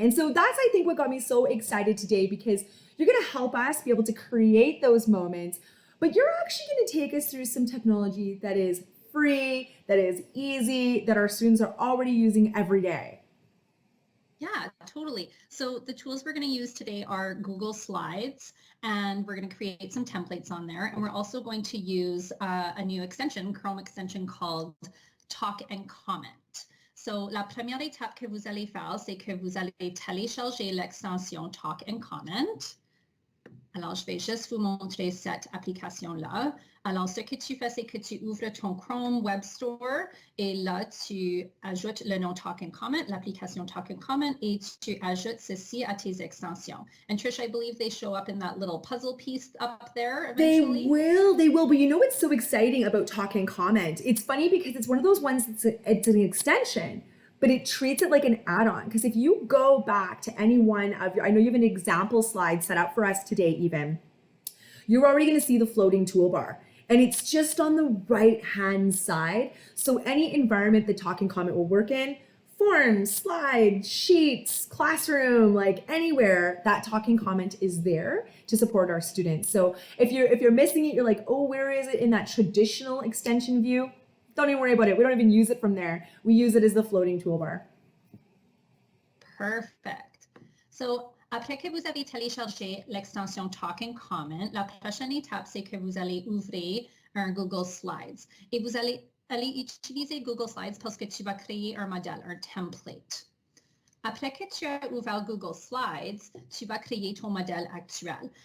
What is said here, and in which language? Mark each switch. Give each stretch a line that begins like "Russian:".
English: And so that's, I think, what got me so excited today, because you're going to help us be able to create those moments, but you're actually going to take us through some technology that is free, that is easy, that our students are already using every day. Yeah, totally. So the tools we're going to use today are Google Slides, and we're going to create some templates on there. And we're also going to use a new extension, Chrome extension called Talk and Comment.
French: So la première étape que vous allez faire, c'est que vous allez télécharger l'extension Talk and Comment. Alors, je vais juste vous montrer cette application-là. Alors, ce que tu fais, c'est que tu ouvres ton Chrome Web Store et là, tu ajoutes le nom Talk and Comment, l'application Talk and Comment, et tu ajoutes ceci à tes extensions.
English: And Trish, I believe they show up in that little puzzle piece up there eventually. They will. But you know what's so exciting about Talk and Comment? It's funny because it's one of those ones it's an extension, but it treats it like an add-on. Because if you go back to any one of your, I know you have an example slide set up for us today even, you're already going to see the floating toolbar. And it's just on the right-hand side. So any environment that Talk and Comment will work in, forms, slides, sheets, classroom, anywhere, that Talk and Comment is there to support our students. So if you're missing it, you're like, oh, where is it in that traditional extension view? Don't even worry about it. We don't even use it from there. We use it as the floating toolbar. Perfect.
French: So, après que vous avez téléchargé l'extension Talk and Comment, la prochaine étape, c'est que vous allez ouvrir un Google Slides. Et vous allez utiliser Google Slides parce que tu vas créer un modèle, un template. Après que tu as ouvert Google Slides, tu vas créer ton modèle actuel.